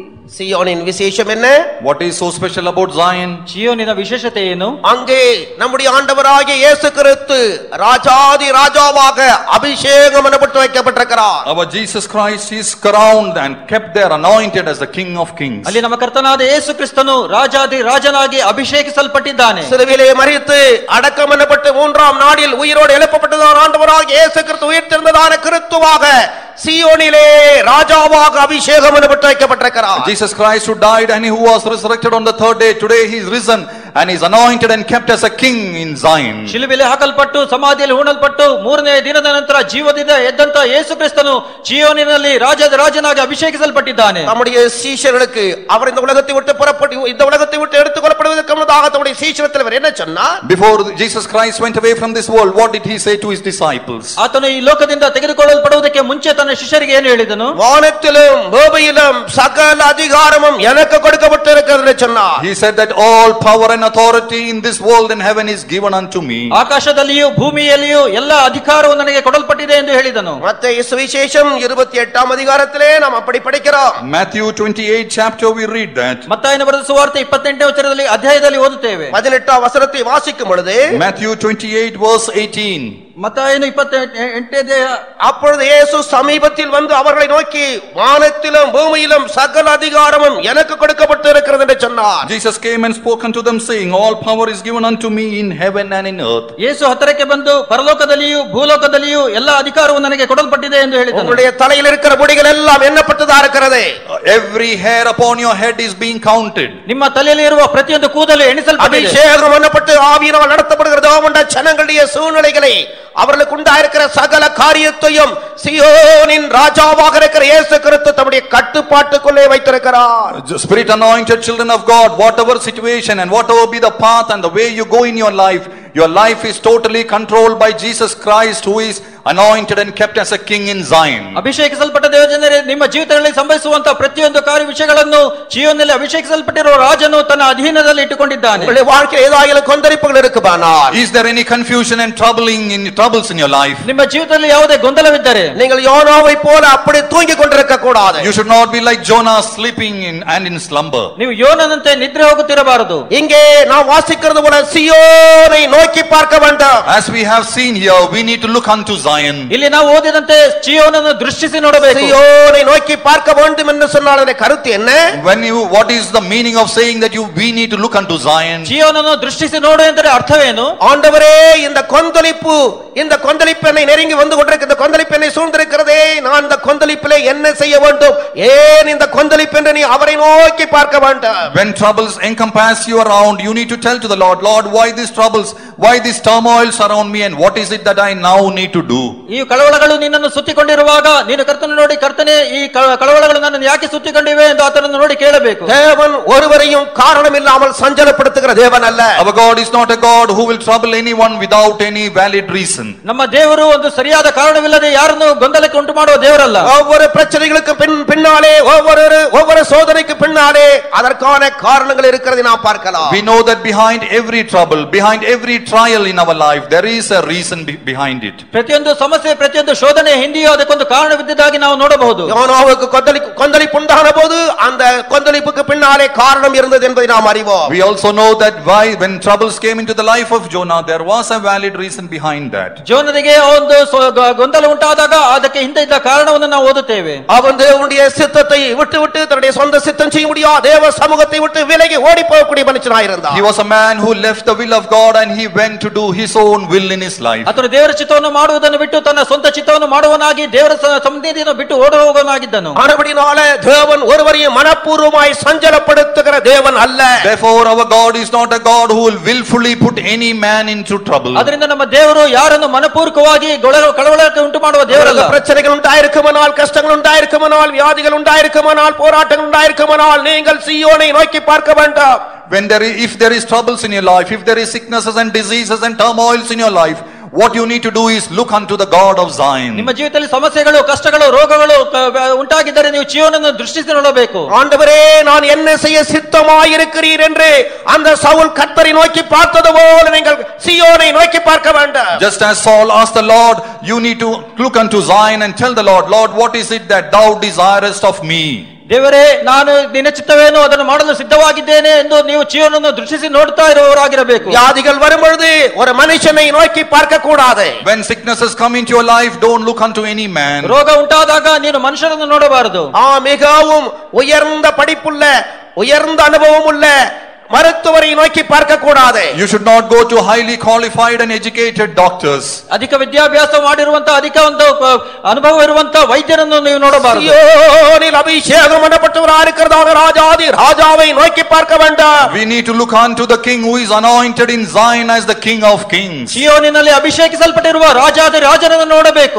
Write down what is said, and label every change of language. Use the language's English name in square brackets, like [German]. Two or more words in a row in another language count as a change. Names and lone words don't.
[Tamil] சீயோனின் விசேஷம் என்ன? [English] What is so special about Zion? [Kannada] ಚೀಯೋನಿನ ವಿಶೇಷತೆ ಏನು? [Tamil] அங்கே நம்முடைய ஆண்டவராகிய இயேசு கிறிஸ்து ராஜாதி ராஜாவாக அபிஷேகம் பண்ணப்பட்டு வைக்கப்பட்டிருக்கிறார். [English] Our Jesus Christ is crowned and kept there anointed as the King of Kings. [Kannada] ಅಲ್ಲಿ ನಮ್ಮ ಕರ್ತನಾದ ಯೇಸು ಕ್ರಿಸ್ತನು ರಾಜಾದಿ ರಾಜನಾಗಿ ಅಭಿಷೇಕಿಸಲ್ಪಟ್ಟಿದ್ದಾನೆ. [Tamil] சிலுவையிலே மரித்து அடக்கம் பண்ணப்பட்டு 3ஆம் நாளில் உயிரோடு எழுப்பப்பட்டதான ஆண்டவராகிய இயேசு கிறிஸ்து உயிர்த்தெழுந்ததான கிறிஸ்துவாக சீயோனிலே ராஜாவாக அபிஷேகம் பண்ணப்பட்டு வைக்கப்பட்டிருக்கிறார். [English] Jesus Christ who died and who was resurrected on the third day, today he is risen and is anointed and kept as a king in Zion. [Kannada] ಶಿಲುಬೆಯಲ್ಲಿ ಹಾಕಲ್ಪಟ್ಟು ಸಮಾಧಿಯಲ್ಲಿ ಹೂಣಲ್ಪಟ್ಟು 3ನೇ ದಿನದ ನಂತರ ಜೀವದಿಂದ ಎದ್ದಂತ ಯೇಸು ಕ್ರಿಸ್ತನು ಚೀಯೋನಿನಲ್ಲಿ ರಾಜನಾಗಿ ಅಭಿಷೇಕಿಸಲ್ಪಟ್ಟಿದ್ದಾನೆ. [Tamil] நம்முடைய சீஷர்களுக்கு அவர் இந்த உலகத்தை விட்டு புறப்பட்டு இந்த உலகத்தை விட்டு எடுத்துக்கொள்ளப்படுவதற்கு முன்னதாக தம்முடைய சீஷர்கள் என்ன சொன்னார்? [English] Before Jesus Christ went away from this world, what did he say to his disciples? [Kannada] ಆತನು ಈ ಲೋಕದಿಂದ ತೆಗೆದುಕೊಳ್ಳಲ್ಪಡುವುದಕ್ಕೆ ಮುಂಚೆ ತನ್ನ ಶಿಷ್ಯರಿಗೆ ಏನು ಹೇಳಿದನು? [Tamil] வானத்திலும் பூமியிலும் சகல அதிகாரமும் எனக்கு கொடுக்கப்பட்டிருக்கிறது என்று சொன்னார். [English] He said that all power and authority in this world and heaven is given unto me. [Kannada] ಆಕಾಶದಲ್ಲಿಯೂ ಭೂಮಿಯಲ್ಲಿಯೂ ಎಲ್ಲ ಅಧಿಕಾರವು ನನಗೆ ಕೊಡಲ್ಪಟ್ಟಿದೆ ಎಂದು ಹೇಳಿದನು. [Tamil] மத்தேயு சுவிசேஷம் 28ஆம் அதிகாரத்திலே நாம் அப்படி படிக்கிறோம். [English] Matthew 28 chapter we read that. [Kannada] ಮತ್ತಾಯನ ಬರೆದ ಸುವಾರ್ತೆ 28ನೇ ಅಧ್ಯಾಯದಲ್ಲಿ ಓದುತ್ತೇವೆ. [Tamil] 18ஆம் வசனத்தை வாசிக்கும் பொழுது, [English] Matthew 28 verse 18. [Kannada] ಮತ್ತಾಯನ 28ನೇ [Tamil] அப்பொழுது இயேசு சமீபத்தில் வந்து அவர்களை நோக்கி, வானத்திலும் பூமியிலும் சகல அதிகாரமும் எனக்கு கொடுக்கப்பட்டிருக்கிறது என்று சொன்னார். [English] Jesus came and spoke unto them saying, all power is given unto me in heaven and in earth. [Kannada] ಯೇಸು ಹತ್ತಿರಕ್ಕೆ ಬಂದು ಪರಲೋಕದಲ್ಲಿಯೂ ಭೂಲೋಕದಲ್ಲಿಯೂ ಎಲ್ಲ ಅಧಿಕಾರವು ನನಗೆ ಕೊಡಲ್ಪಟ್ಟಿದೆ ಎಂದು ಹೇಳಿದನು. [Tamil] உங்களுடைய தலையில் இருக்கிற முடிகள் எல்லாம் எண்ணப்பட்டதா இருக்கிறது. [English] Every hair upon your head is being counted. [Kannada] ನಿಮ್ಮ ತಲೆಯಲ್ಲಿ ಇರುವ ಪ್ರತಿಯೊಂದು ಕೂದಲು ಎಣಿಸಲ್ಪಟ್ಟಿದೆ. [Tamil] அபிஷேகம் பண்ணப்பட்டு ஆவியினால் நடத்தப்படுகிற தேவனுடைய ஜனங்களுடைய சூழ்நிலைகளை, அவர்களுக்கு உண்டாயிருக்கிற சகல காரியத்தையும் சீயோனின் ராஜாவாக இருக்கிற இயேசு கிறிஸ்து தம்முடைய கட்டுப்பாட்டுக்குள்ளே வைத்திருக்கிறார். [English] Spirit anointed children of God, whatever situation and whatever be the path and the way you go in your life is totally controlled by Jesus Christ, who is anointed and kept as a king in Zion. [Kannada] ಅಭಿಷೇಕಿಸಲ್ಪಟ್ಟ ದೇವಜನರೇ, ನಿಮ್ಮ ಜೀವಿತಗಳಲ್ಲಿ ಸಂಭವಿಸುವಂತಹ ಪ್ರತಿಯೊಂದು ಕಾರ್ಯ ವಿಷಯಗಳನ್ನು ಚೀಯೋನಿನಲ್ಲಿ ಅಭಿಷೇಕಿಸಲ್ಪಟ್ಟಿರುವ ರಾಜನು ತನ್ನ ಅಧೀನದಲ್ಲಿ ಇಟ್ಟುಕೊಂಡಿದ್ದಾನೆ. [Tamil] உங்களுடைய வாழ்க்கையில் ஏதாவது கொந்தளிப்புகள் இருக்குமானால், [English] Is there any confusion and troubles in your life? [Kannada] ನಿಮ್ಮ ಜೀವಿತದಲ್ಲಿ ಯಾವುದೇ ಗೊಂದಲವಿದ್ದರೆ [Tamil] நீங்கள் யோனாவை போல அப்படி தூங்கிக் கொண்டிருக்க கூடாது. [English] You should not be like Jonah, sleeping and in slumber. [Kannada] ನೀವು ಯೋನನಂತೆ ನಿದ್ರೆ ಹೋಗುತ್ತಿರಬಾರದು. [Tamil] இங்கே நாம் வாசிக்கிறது போல சியோனை நோக்கி பார்க்க வேண்டும். [English] As we have seen here, we need to look unto Zion. [Kannada] ಇಲ್ಲಿ ನಾವು ಓದಿದಂತೆ ಚೀಯೋನನ್ನು ದೃಷ್ಟಿಸಿ ನೋಡಬೇಕು. [Tamil] சியோனை நோக்கி பார்க்க வேண்டும் என்று சொன்னால் அதனுடைய கருத்து என்ன? [English] What is the meaning of saying that we need to look unto Zion? [Kannada] ಚೀಯೋನನ್ನು ದೃಷ್ಟಿಸಿ ನೋಡು ಎಂದರೆ ಅರ್ಥವೇನು? [Tamil] ஆண்டவரே, இந்த கொந்தளிப்பு என்னை நெருங்கி வந்து கொண்டிருக்கிறது, இந்த கொந்தளிப்பு என்னை சூழ்ந்திருக்கிறதே, நான் இந்த கொந்தளிப்பிலே என்ன செய்ய வேண்டும்? ஏன் இந்த கொந்தளிப்பு என்று நீ அவரை நோக்கி பார்க்க வேண்டும். [English] When troubles encompass you around, you need to tell to the Lord, Lord, why these troubles, why these turmoils around me, and what is it that I now need to do? [Kannada] ಈ ಕಳವಳಗಳು ನಿನ್ನನ್ನು ಸುತ್ತಿಕೊಂಡಿರುವಾಗ ನೀನು ಕರ್ತನ ನೋಡಿ, ಕರ್ತನೇ, ಈ ಕಳವಳಗಳು ನನ್ನನ್ನು ಯಾಕೆ ಸುತ್ತಿಕೊಂಡಿವೆ ಎಂದು ಆತನನ್ನು ನೋಡಿ ಕೇಳಬೇಕು. [Tamil] தேவன் ஒருவரையும் காரணம் இல்லாமல் சஞ்சலப்படுத்துகிற தேவன் அல்ல. [English] Our God is not a God who will trouble anyone without any valid reason. [Kannada] ನಮ್ಮ ದೇವರು ಒಂದು ಸರಿಯಾದ ಕಾರಣವಿಲ್ಲದೆ ಯಾರನ್ನು ಗೊಂದಲಕ್ಕೆ ಉಂಟು ಮಾಡುವ ದೇವರಲ್ಲ. [Tamil] ஒவ்வொரு பிரச்சனைகளுக்கு பின்னாலே, ஒவ்வொரு சோதனைக்கு பின்னாலே அதற்கான காரணங்கள் இருக்கிறதை நாம் பார்க்கலாம். [English] We know that behind every trouble, behind every trial in our life, there is a reason behind it. [Kannada] ಪ್ರತಿಯೊಂದು ಸಮಸ್ಯೆ, ಪ್ರತಿಯೊಂದು ಶೋಧನೆ ಹಿಂದೆಯೂ ಅದಕ್ಕೊಂದು ಕಾರಣವಿದ್ದುದಾಗಿ ನಾವು ನೋಡಬಹುದು. [Tamil] யோனாவுக்கு கொந்தளிப்பு உண்டான போது அந்த கொந்தளிப்புக்கு பின்னாலே காரணம் இருந்தது என்பதை நாம் அறிவோம். [English] We also know that when troubles came into the life of Jonah, there was a valid reason behind that. [Kannada] ಜೋನನಿಗೆ ಒಂದು ಗೊಂದಲ ಉಂಟಾದಾಗ ಅದಕ್ಕೆ ಹಿಂದೆ ಇದ್ದ ಕಾರಣವನ್ನು ನಾವು ಓದುತ್ತೇವೆ. [Tamil] அவன் தேவனுடைய சித்தத்தை விட்டு தன்னுடைய சொந்த சித்தம் செய்ய முடியாது தேவ சமூகத்தை விட்டு விலகி ஓடி போகக்கூடிய மனுஷனாய் இருந்தான். [English] He was a man who left the will of God and he went to do his own will in his life. [Kannada] ಆತನು ದೇವರ ಚಿತ್ತವನ್ನು ಮಾಡುವುದನ್ನು ಬಿಟ್ಟು ತನ್ನ ಸ್ವಂತ ಚಿತ್ತವನ್ನು ಮಾಡುವನಾಗಿ ದೇವರ ಸನ್ನಿಧಿಯನ್ನು ಬಿಟ್ಟು ಓಡಿ ಹೋಗುವನಾಗಿದ್ದನು. [Tamil] ಆದಬಡಿನಾலே தேவன் ஒருவரையும் மனப்பூர்வமாய் சஞ்சலப்படுத்துகிற தேவன் அல்ல. [English] Therefore our God is not a God who will willfully put any man into trouble. [Kannada] ಅದರಿಂದ ನಮ್ಮ ದೇವರು ಯಾರನ್ನು ಮನಪೂರ್ವಕವಾಗಿ ಕಳವಳಕ್ಕೆ ಉಂಟು ಮಾಡುವ ದೇವರಲ್ಲ. [Tamil] பிரச்சனைகள் உண்டாயிருக்குமானால், கஷ்டங்கள் உண்டாயிருக்குமானால், வியாதிகள் உண்டாயிருக்குமானால், போராட்டங்கள் உண்டாயிருக்குமானால், நீங்கள் சீயோனை நோக்கி பார்க்க வேண்டாம். [English] If there is troubles in your life, if there is sicknesses and diseases and turmoils in your life, what you need to do is look unto the God of Zion. [Kannada] ನಿಮ್ಮ ಜೀವಿತದಲ್ಲಿ ಸಮಸ್ಯೆಗಳು, ಕಷ್ಟಗಳು, ರೋಗಗಳು ಉಂಟಾಗಿದ್ದರೆ ನೀವು ಚೀಯೋನನ್ನು ದೃಷ್ಟಿಸಿ ನೋಡಬೇಕು. [Tamil] ஆண்டவரே, நான் என்ன செய்ய சித்தமாய் இருக்கிறீர் என்று அந்த சவுல் கர்த்தரை நோக்கி பார்த்தது போல நீங்கள் சீயோனை நோக்கி பார்க்க வேண்டாம். [English] Just as Saul asked the Lord, you need to look unto Zion and tell the Lord, Lord, what is it that thou desirest of me? [Kannada] ದೇವರೇ, ನಾನು ನಿನ್ನ ಚಿತ್ತವೇನು ಅದನ್ನು ಮಾಡಲು ಸಿದ್ಧವಾಗಿದ್ದೇನೆ ಎಂದು ನೀವು ಚೀಯೋನನ್ನು ದೃಷ್ಟಿಸಿ ನೋಡ್ತಾ ಇರುವವರಾಗಿರಬೇಕು. [Tamil] வியாதிகள் வரும்பொழுது ஒரு மனுஷனை நோக்கி பார்க்க கூடாது. [English] When sicknesses come into your life, don't look unto any man. [Kannada] ರೋಗ ಉಂಟಾದಾಗ ನೀನು ಮನುಷ್ಯರನ್ನು ನೋಡಬಾರದು. [Tamil] மிகவும் உயர்ந்த படிப்புள்ள, உயர்ந்த அனுபவம் உள்ள மருத்துவரை நோக்கி பார்க்க கூடாது. [English] You should not go to highly qualified and educated doctors. [Kannada] ಅಧಿಕ ವಿದ್ಯಾಭ್ಯಾಸ ಮಾಡಿರುವಂತ, ಅಧಿಕ ಒಂದು ಅನುಭವ ಇರುವಂತ ವೈದ್ಯರನ್ನು ನೀವು ನೋಡಬಾರದು. [Tamil] சீயோனில் அபிஷேகம் பண்ணப்பட்டவராக இருக்கிறதான ராஜாதி ராஜாவை நோக்கி பார்க்க வேண்டாம். [English] We need to look unto the king who is anointed in Zion as the King of Kings. [Kannada] ಚೀಯೋನಿನಲ್ಲಿ ಅಭಿಷೇಕಿಸಲ್ಪಟ್ಟಿರುವ ರಾಜಾದಿ ರಾಜನನ್ನು ನೋಡಬೇಕು.